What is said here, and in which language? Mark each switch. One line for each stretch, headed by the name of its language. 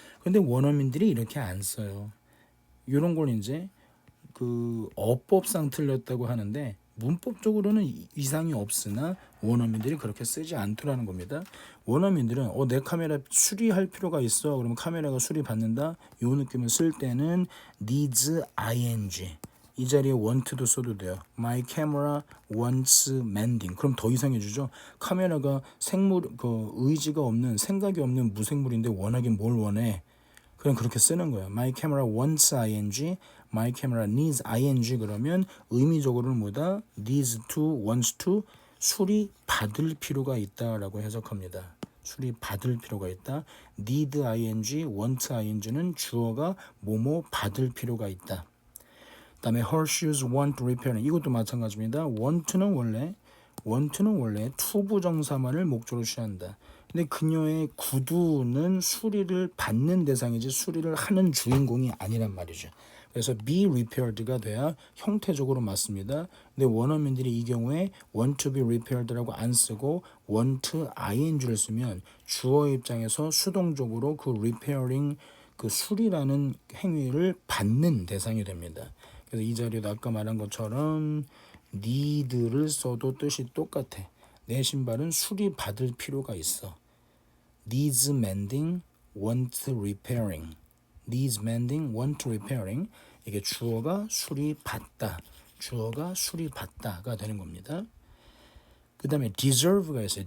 Korean: 그런데 원어민들이 이렇게 안 써요. 이런 걸 이제 그 어법상 틀렸다고 하는데 문법적으로는 이상이 없으나 원어민들이 그렇게 쓰지 않더라는 겁니다. 원어민들은 내 카메라 수리할 필요가 있어. 그러면 카메라가 수리 받는다. 이 느낌을 쓸 때는 needs ing. 이 자리에 want도 써도 돼요.
English: My camera wants mending.
Korean: 그럼 더 이상해지죠. 카메라가 의지가 없는 생각이 없는 무생물인데 원하긴 뭘 원해. 그냥 그렇게 쓰는 거예요.
English: My camera wants ing, my camera needs ing
Korean: 그러면 의미적으로는 뭐다?
English: needs to, wants to
Korean: 수리 받을 필요가 있다라고 해석합니다. 수리 받을 필요가 있다. need ing, want ing는 주어가 뭐뭐 받을 필요가 있다. 그다음에
English: her shoes want repairing.
Korean: 이것도 마찬가지입니다. want는 원래 투부정사만을 목적으로 취한다. 근데 그녀의 구두는 수리를 받는 대상이지 수리를 하는 주인공이 아니란 말이죠. 그래서 be repaired가 돼야 형태적으로 맞습니다. 근데 원어민들이 이 경우에
English: want to be repaired
Korean: 라고 안 쓰고 want ing를 쓰면 주어 입장에서 수동적으로 그 repairing 그 수리라는 행위를 받는 대상이 됩니다. 그래서 이 자리도 아까 말한 것처럼 need를 써도 뜻이 똑같아. 내 신발은 수리 받을 필요가 있어.
English: needs mending, want repairing. needs mending, want repairing.
Korean: 이게 주어가 수리받다. 주어가 수리받다가 되는 겁니다. 그 다음에 deserve가 있어요.